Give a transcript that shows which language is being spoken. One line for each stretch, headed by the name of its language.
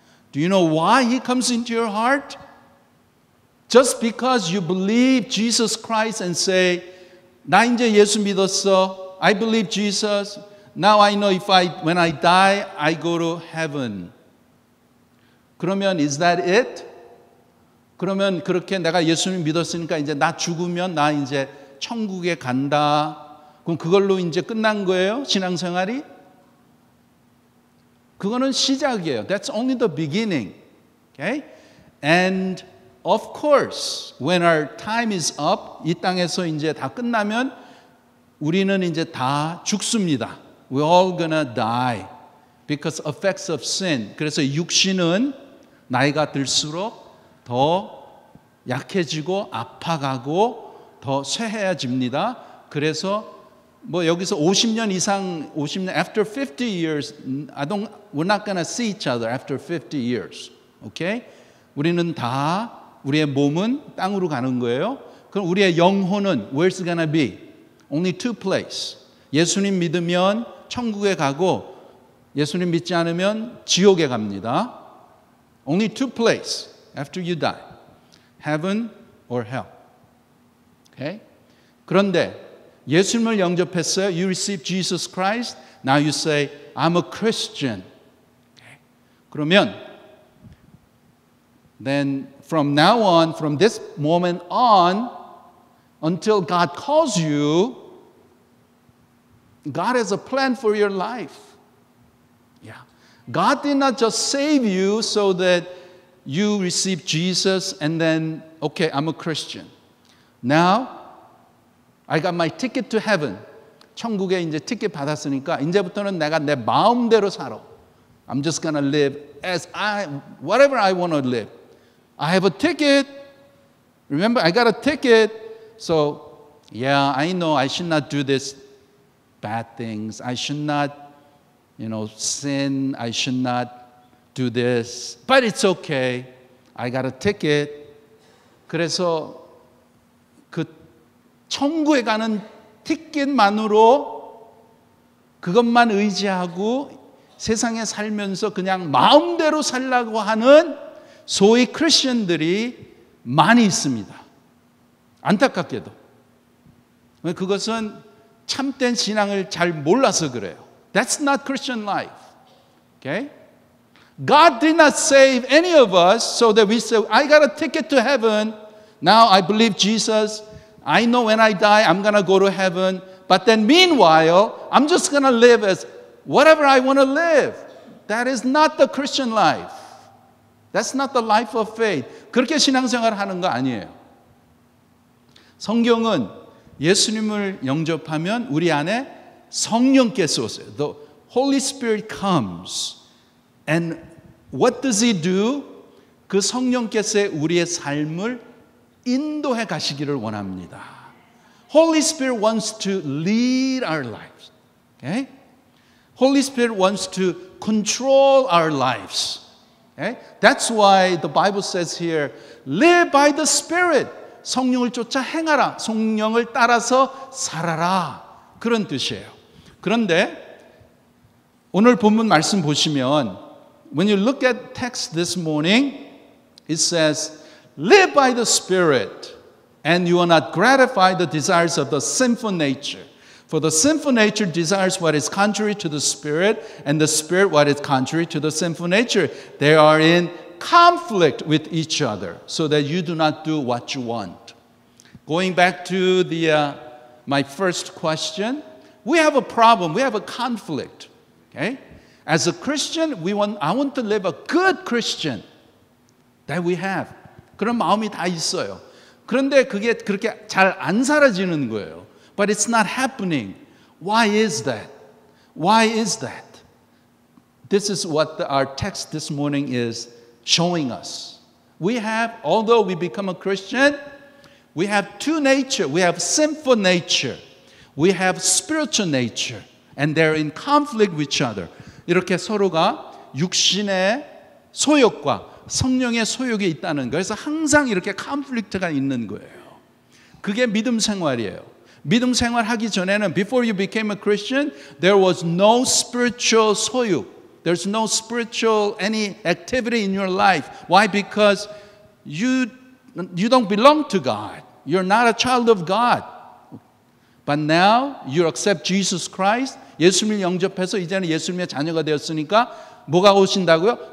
English: Do you know why He comes into your heart? Just because you believe Jesus Christ and say,
Korean: 나 이제 예수 믿었어.
English: I believe Jesus. Now I know when I die, I go to heaven.
Korean: 그러면
English: is that it?
Korean: 그러면 그렇게 내가 예수님 믿었으니까 이제 나 죽으면 나 이제 천국에 간다. 그럼 그걸로 이제 끝난 거예요? 신앙생활이? 그거는 시작이에요.
English: That's only the beginning. Okay? And of course, when our time is up,
Korean: 이 땅에서 이제 다 끝나면 우리는 이제 다 죽습니다.
English: We're all gonna die because effects of sin.
Korean: 그래서 육신은 나이가 들수록 더 약해지고 아파가고 더 쇠해집니다. 그래서 뭐 여기서 50년 이상, 50년
English: after 50 years, we're not gonna see each other after 50 years. Okay?
Korean: 우리는 다 우리의 몸은 땅으로 가는 거예요. 그럼 우리의 영혼은
English: where's it gonna be? Only two places.
Korean: 예수님 믿으면 천국에 가고 예수님 믿지 않으면 지옥에 갑니다.
English: Only two places after you die. Heaven or hell. Okay?
Korean: 그런데 예수님을 영접했어요.
English: You receive Jesus Christ. Now you say, I'm a Christian. Okay?
Korean: 그러면
English: then from now on, from this moment on, until God calls you, God has a plan for your life. Yeah. God did not just save you so that you receive Jesus and then, okay, I'm a Christian. Now, I got my ticket to heaven.
Korean: 천국에 이제 티켓 받았으니까 이제부터는 내가 내 마음대로 살아.
English: I'm just gonna live as whatever I want to live. I have a ticket. Remember, I got a ticket. So, yeah, I know I should not do this bad things. I should not, sin. I should not do this. But it's okay. I got a ticket.
Korean: 그래서 그 천국에 가는 티켓만으로 그것만 의지하고 세상에 살면서 그냥 마음대로 살라고 하는 소위 크리스천들이 많이 있습니다. 안타깝게도. 그것은 참된 신앙을 잘 몰라서 그래요.
English: That's not Christian life. Okay? God did not save any of us so that we say, I got a ticket to heaven. Now I believe Jesus. I know when I die, I'm going to go to heaven. But then meanwhile, I'm just going to live as whatever I want to live. That is not the Christian life. That's not the life of faith.
Korean: 그렇게 신앙생활을 하는 거 아니에요. 성경은 예수님을 영접하면 우리 안에 성령께서 오세요.
English: The Holy Spirit comes. And what does He do?
Korean: 그 성령께서 우리의 삶을 인도해 가시기를 원합니다.
English: Holy Spirit wants to lead our lives. Okay? Holy Spirit wants to control our lives. Okay? That's why the Bible says here, live by the Spirit.
Korean: 성령을 쫓아 행하라. 성령을 따라서 살아라. 그런 뜻이에요. 그런데 오늘 본문 말씀 보시면
English: when you look at text this morning, it says, live by the Spirit, and you will not gratify the desires of the sinful nature. For the sinful nature desires what is contrary to the Spirit, and the Spirit what is contrary to the sinful nature. They are in conflict with each other, so that you do not do what you want. Going back to my first question, we have a problem. We have a conflict. Okay? As a Christian, I want to live a good Christian that we have.
Korean: 그런 마음이 다 있어요. 그런데 그게 그렇게 잘 안 사라지는 거예요.
English: But it's not happening. Why is that? Why is that? This is what our text this morning is showing us. We have, although we become a Christian, we have two nature. We have sinful nature. We have spiritual nature. And they're in conflict with each other.
Korean: 이렇게 서로가 육신의 소욕과 성령의 소욕이 있다는 거예요. 그래서 항상 이렇게 컨플릭트가 있는 거예요. 그게 믿음 생활이에요. 믿음 생활하기 전에는
English: before you became a Christian, there was no spiritual 소욕. There's no spiritual any activity in your life. Why? Because you don't belong to God. You're not a child of God. But now you accept Jesus Christ.
Korean: 예수님을 영접해서 이제는 예수님의 자녀가 되었으니까 뭐가 오신다고요?